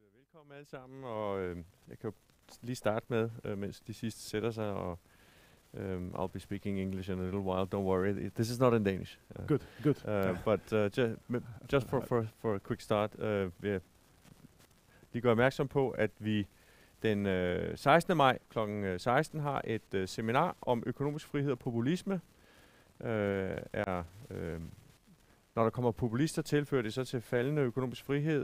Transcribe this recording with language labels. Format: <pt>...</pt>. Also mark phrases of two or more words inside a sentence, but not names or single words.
<da>Velkommen alle sammen, og jeg kan jo lige starte med, mens de sidste sætter sig, og</da> <en>I'll be speaking English in a little while, don't worry, this is not in Danish. Good. But just for a quick start,</en> <da>vil jeg lige gøre opmærksom på, at vi den 16. maj kl. 16 har et seminar om økonomisk frihed og populisme. Når der kommer populister til, fører det så til faldende økonomisk frihed.</da>